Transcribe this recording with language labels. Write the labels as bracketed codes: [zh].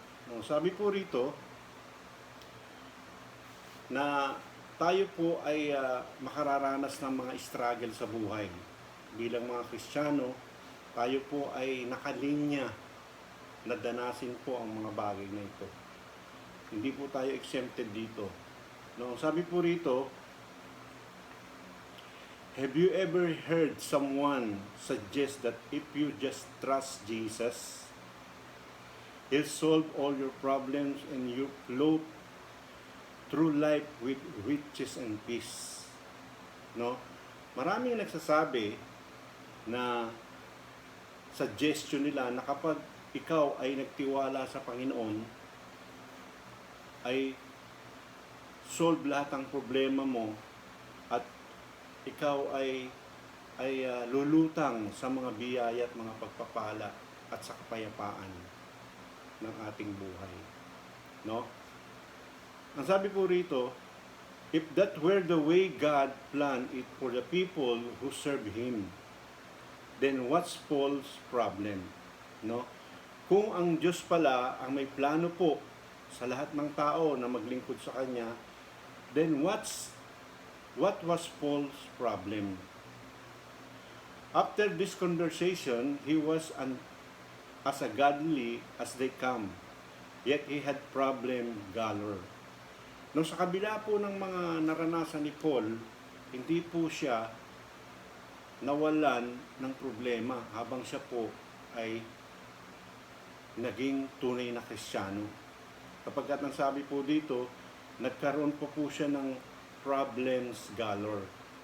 [tl] No, sabi po rito na tayo po ay makararanas ng mga struggle sa buhay. Bilang mga Kristiyano, tayo po ay nakalinya na danasin po ang mga bagay na ito. Hindi po tayo exempted dito. No, sabi po rito, [en] have you ever heard someone suggest that if you just trust Jesus, He'll solve all your problems and you float through life with riches and peace? No? [tl] Maraming nagsasabi na suggestion nila na kapag ikaw ay nagtiwala sa Panginoon, ay solve lahat ng problema mo at ikaw ay lulutang sa mga biyaya at mga pagpapala at sa kapayapaan ng ating buhay. No? Ang sabi po rito, [en] if that were the way God planned it for the people who serve Him, then what's Paul's problem? No? [tl] Kung ang Diyos pala ang may plano po sa lahat ng tao na maglingkod sa Kanya, [en] then what was Paul's problem? After this conversation, he was as a godly as they come, yet he had problem galore. [tl] Nung sa kabila po ng mga naranasan ni Paul, hindi po siya nawalan ng problema habang siya po ay naging tunay na Kristiyano. Kapag ang sabi po dito, nagkaroon po siya ng [en] problems galore.